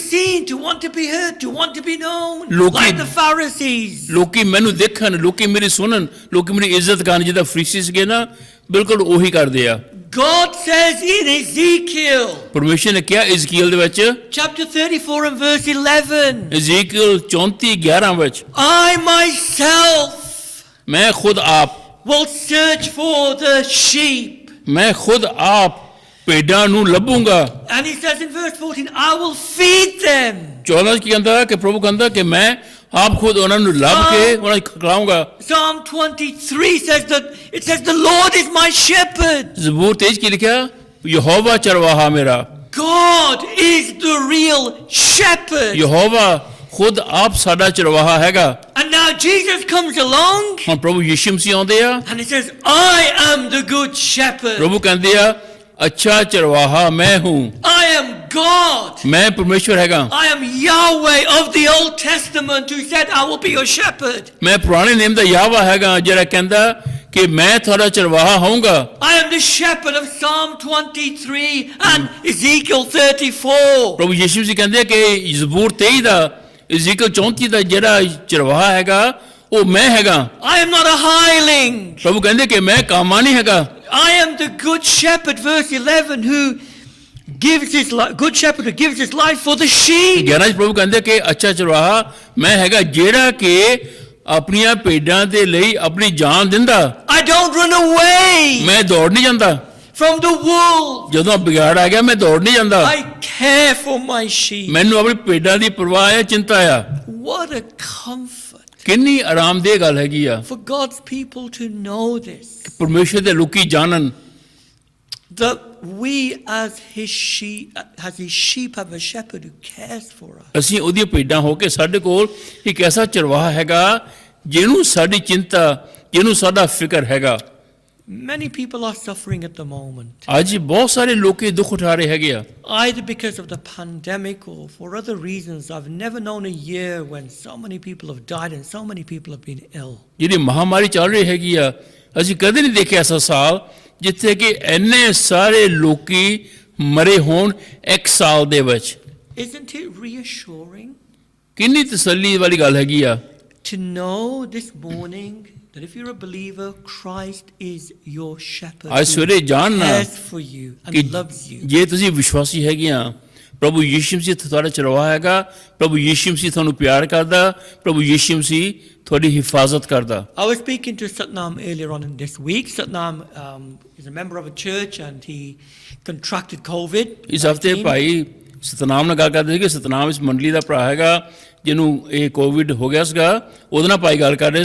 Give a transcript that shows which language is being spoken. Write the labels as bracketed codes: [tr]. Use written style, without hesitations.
[en] seen, to want to be heard, to want to be known, [pa] Loki- [en] like the Pharisees. [pa] ਲੋਕੀ ਮੈਨੂੰ ਦੇਖਣ, ਲੋਕੀ ਮੇਰੀ ਸੁਣਨ, ਲੋਕੀ ਮੇਰੀ ਇੱਜ਼ਤ ਕਰਨ, ਜਿੱਦਾਂ ਫਰੀਸੀ ਸੀਗੇ ਨਾ ਬਿਲਕੁਲ ਉਹੀ ਕਰਦੇ ਆ। [en] God says in Ezekiel, [pa] ਪਰਮੇਸ਼ਰ ਨੇ ਕਿਹਾ ਇਜ਼ਕੀਲ ਦੇ ਵਿੱਚ, [en] chapter 34 and verse 11, [pa] ਇਜ਼ਕੀਲ 34:11 ਵਿੱਚ, [en] I myself [pa] ਮੈਂ ਖੁਦ ਆਪ, [en] will search for the sheep. [pa] ਮੈਂ ਖੁਦ ਆਪ ਭੇਡਾਂ ਨੂੰ ਲੱਭੂੰਗਾ। [en] And he says in verse 14, I will feed them. [pa] 14 ਕੀ ਕਹਿੰਦਾ ਕਿ ਪ੍ਰਭੂ ਕਹਿੰਦਾ ਕਿ ਮੈਂ ਆਪ ਖੁਦ ਉਹਨਾਂ ਨੂੰ ਲੱਭ ਕੇ ਉਹਨਾਂ ਨੂੰ ਖਿਲਾਊਂਗਾ। [en] Psalm 23 says that, it says the Lord is my shepherd. [pa] ਜ਼ਬੂਰ 23 ਕੀ ਲਿਖਿਆ? ਯਹੋਵਾ ਚਰਵਾਹਾ ਮੇਰਾ। [en] God is the real shepherd. [pa] Jehovah ਖੁਦ ਆਪ ਸਾਡਾ ਚਰਵਾਹਾ ਹੈਗਾ। [en] And now Jesus comes along [pa] ਹੁਣ ਪ੍ਰਭੂ ਯਿਸੂ ਮਸੀਹ ਆਉਂਦੇ ਆ, [en] and he says, I am the good shepherd. [pa] ਪ੍ਰਭੂ ਕਹਿੰਦੇ ਆ ਅੱਛਾ ਚਰਵਾਹਾ ਮੈਂ ਹੂੰ, [en] I am God. [pa] ਮੈਂ ਪਰਮੇਸ਼ਵਰ ਹੈਗਾ। [en] I am Yahweh of the Old Testament who said, I will be your shepherd. [pa] ਮੈਂ ਪੁਰਾਣੇ ਨੇਮ ਦਾ ਯਾਹਵਾ ਹੈਗਾ ਜਿਹੜਾ ਕਹਿੰਦਾ ਕਿ ਮੈਂ ਤੁਹਾਡਾ ਚਰਵਾਹਾ ਹੋਊਂਗਾ। [en] I am the shepherd of Psalm 23 and Ezekiel 34. [pa] ਪ੍ਰਭੂ ਯਿਸੂ ਜੀ ਕਹਿੰਦੇ ਕਿ ਜ਼ਬੂਰ 23 ਦਾ, ਇਜ਼ੀਕੀਲ 34 ਦਾ ਜਿਹੜਾ ਚਰਵਾਹਾ ਹੈਗਾ ਉਹ ਮੈਂ ਹੈਗਾ। [en] I am not a hireling. [pa] ਪ੍ਰਭੂ ਕਹਿੰਦੇ ਕਿ ਮੈਂ ਕਾਮਾ ਨਹੀਂ ਹੈਗਾ। [en] I am the good shepherd, verse 11, who gives his life, good shepherd who gives his life for the sheep. [pa] 11 ਚ ਪ੍ਰਭੂ ਕਹਿੰਦੇ ਕਿ ਅੱਛਾ ਚਰਵਾਹਾ ਮੈਂ ਹੈਗਾ ਜਿਹੜਾ ਕਿ ਆਪਣੀਆਂ ਭੇਡਾਂ ਦੇ ਲਈ ਆਪਣੀ ਜਾਨ ਦਿੰਦਾ। [en] I don't run away [pa] ਮੈਂ ਦੌੜ ਨਹੀਂ ਜਾਂਦਾ। [en] from the wolves. [pa] ਜਦੋਂ ਵਿਗਾੜ ਆ ਗਿਆ ਮੈਂ ਦੌੜ ਨਹੀਂ ਜਾਂਦਾ। [en] I care for my sheep. [pa] ਮੈਨੂੰ ਆਪਣੀ ਭੇਡਾਂ ਦੀ ਪਰਵਾਹ ਹੈ, ਚਿੰਤਾ ਆ। [en] What a comfort [pa] ਕਿੰਨੀ ਆਰਾਮਦੇਹ ਗੱਲ ਹੈਗੀ ਆ [en] for God's people to know this. [pa] ਪਰਮੇਸ਼ਰ ਦੇ ਲੋਕੀ ਜਾਣਨ [en] That we as his sheep have a shepherd who cares for us. [pa] ਅਸੀਂ ਉਹਦੀਆਂ ਭੇਡਾਂ ਹੋ ਕੇ ਸਾਡੇ ਕੋਲ ਇੱਕ ਐਸਾ ਚਰਵਾਹਾ ਹੈਗਾ ਜਿਹਨੂੰ ਸਾਡੀ ਚਿੰਤਾ, ਜਿਹਨੂੰ ਸਾਡਾ ਫਿਕਰ ਹੈਗਾ। [en] Many people are suffering at the moment, [pa] ਅੱਜ ਬਹੁਤ ਸਾਰੇ ਲੋਕੀ ਦੁੱਖ ਉਠਾ ਰਹੇ ਹੈਗੇ ਆ, [en] either because of the pandemic or for other reasons. I've never known a year when so many people have died and so many people have been ill. [pa] ਜਿਹੜੀ ਮਹਾਮਾਰੀ ਚੱਲ ਰਹੀ ਹੈਗੀ ਆ, ਅਸੀਂ ਕਦੇ ਨਹੀਂ ਦੇਖਿਆ ਐਸਾ ਸਾਲ ਜਿੱਥੇ ਕਿ ਇੰਨੇ ਸਾਰੇ ਲੋਕੀ ਮਰੇ ਹੋਣ ਇੱਕ ਸਾਲ ਦੇ ਵਿੱਚ। [en] Isn't it reassuring [pa] ਕਿੰਨੀ ਤਸੱਲੀ ਵਾਲੀ ਗੱਲ ਹੈਗੀ ਆ [en] to know this morning that if you're a believer, Christ is your shepherd [pa] ਅੱਜ ਸਵੇਰੇ [en] who [pa] ਜਾਣਨਾ [en] cares for you [pa] ਕਿ [en] and loves you. [pa] ਜੇ ਤੁਸੀਂ ਵਿਸ਼ਵਾਸੀ ਹੈਗੇ ਆ, ਪ੍ਰਭੂ ਯੀਸ਼ੂ ਮਸੀਹ ਤੁਹਾਡਾ ਚਰਵਾਹਾ ਹੈਗਾ, ਪ੍ਰਭੂ ਯੀਸ਼ੂ ਮਸੀਹ ਤੁਹਾਨੂੰ ਪਿਆਰ ਕਰਦਾ, ਪ੍ਰਭੂ ਯੀਸ਼ੂ ਮਸੀਹ ਤੁਹਾਡੀ ਹਿਫਾਜ਼ਤ ਕਰਦਾ। [en] I was speaking to Satnam earlier on in this week. Satnam is a member of a church and he contracted COVID. [pa] ਇਸ ਹਫਤੇ ਭਾਈ ਸਤਨਾਮ ਨਾਲ ਗੱਲ ਕਰਦੇ ਸੀ ਕਿ ਸਤਨਾਮ ਇਸ ਮੰਡਲੀ ਦਾ ਭਰਾ ਹੈਗਾ ਜਿਹਨੂੰ ਇਹ ਕੋਵਿਡ ਹੋ ਗਿਆ ਸੀਗਾ, ਉਹਦੇ ਨਾਲ ਭਾਈ ਗੱਲ ਕਰ ਰਹੇ